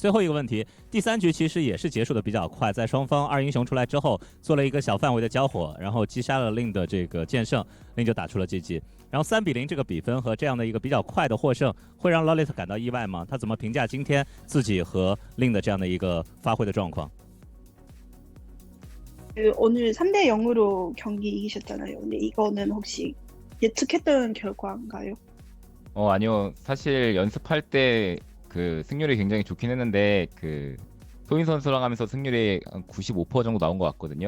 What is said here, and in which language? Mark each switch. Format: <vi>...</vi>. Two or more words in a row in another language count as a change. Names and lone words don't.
<zh>最后一个问题，第3局其实也是结束的比较快，在双方2英雄出来之后，做了一个小范围的交火，然后击杀了令的这个剑圣，令就打出了 GG。然后3-0这个比分和这样的一个比较快的获胜，会让 LawLiet 感到意外吗？他怎么评价今天自己和令的这样的一个发挥的状况？</zh> <ko>오늘 3-0으로 경기 이기셨잖아요. 근데 이거는 혹시 예측했던 결과인가요? 아니요. 사실 연습할 때 그 승률이 굉장히 좋긴 했는데 그 소인 선수랑 하면서 승률이 한 95% 정도 나온 것 같거든요.</ko>